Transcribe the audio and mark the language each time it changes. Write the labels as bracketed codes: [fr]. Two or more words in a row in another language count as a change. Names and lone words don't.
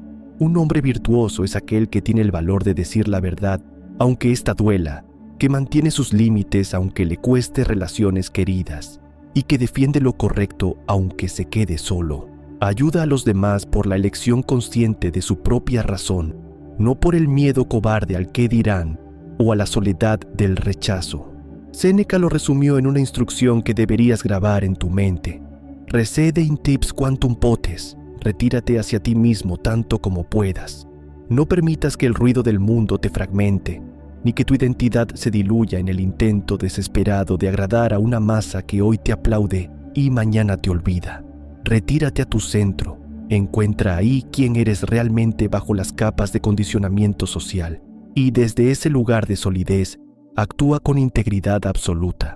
[es] Un hombre virtuoso es aquel que tiene el valor de decir la verdad, aunque ésta duela, que mantiene sus límites aunque le cueste relaciones queridas, y que defiende lo correcto aunque se quede solo. Ayuda a los demás por la elección consciente de su propia razón, no por el miedo cobarde al qué dirán o a la soledad del rechazo. Séneca lo resumió en una instrucción que deberías grabar en tu mente. [la] Recede in tips quantum potes, [es] retírate hacia ti mismo tanto como puedas. No permitas que el ruido del mundo te fragmente, ni que tu identidad se diluya en el intento desesperado de agradar a una masa que hoy te aplaude y mañana te olvida. Retírate a tu centro. Encuentra ahí quién eres realmente bajo las capas de condicionamiento social y desde ese lugar de solidez, actúa con integridad absoluta.